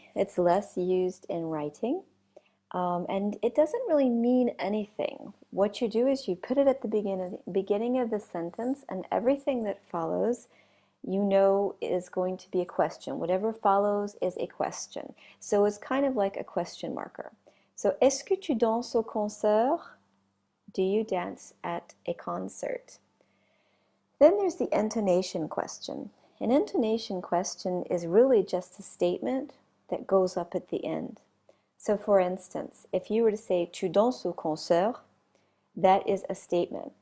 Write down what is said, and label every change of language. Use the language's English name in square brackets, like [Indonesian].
[English] It's less used in writing. And it doesn't really mean anything. What you do is you put it at the beginning of the sentence, and everything that follows you know is going to be a question. Whatever follows is a question. So it's kind of like a question marker. [French] So, est-ce que tu danses au concert? [English] Do you dance at a concert? Then there's the intonation question. An intonation question is really just a statement that goes up at the end. So for instance, if you were to say [French] tu danses au concert, [English] that is a statement.